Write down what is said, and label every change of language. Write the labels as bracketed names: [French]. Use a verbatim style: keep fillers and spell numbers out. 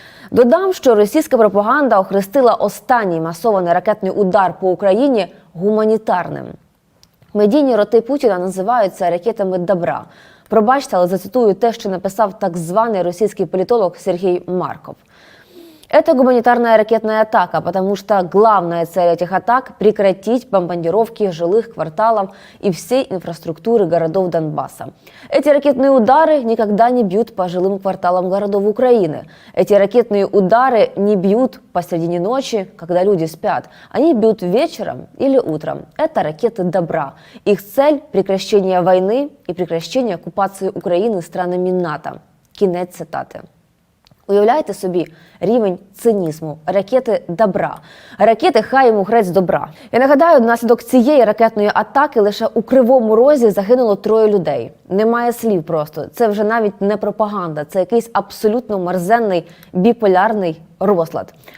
[Ukrainian] Додам, що російська пропаганда охрестила останній масований ракетний удар по Україні гуманітарним. Медійні роти Путіна називаються ракетами добра. Пробачте, але зацитую те, що написав так званий російський політолог Сергій Марков. [Russian] «Это гуманитарная ракетная атака, потому что главная цель этих атак – прекратить бомбардировки жилых кварталов и всей инфраструктуры городов Донбасса. Эти ракетные удары никогда не бьют по жилым кварталам городов Украины. Эти ракетные удары не бьют посредине ночи, когда люди спят. Они бьют вечером или утром. Это ракеты добра. Их цель – прекращение войны и прекращение оккупации Украины странами НАТО». [Ukrainian] Кінець цитати. Уявляєте собі рівень цинізму, ракети добра, ракети «хай йому грець добра». Я нагадаю, внаслідок цієї ракетної атаки лише у Кривому Розі загинуло троє людей. Немає слів просто. Це вже навіть не пропаганда, це якийсь абсолютно мерзенний біполярний розлад.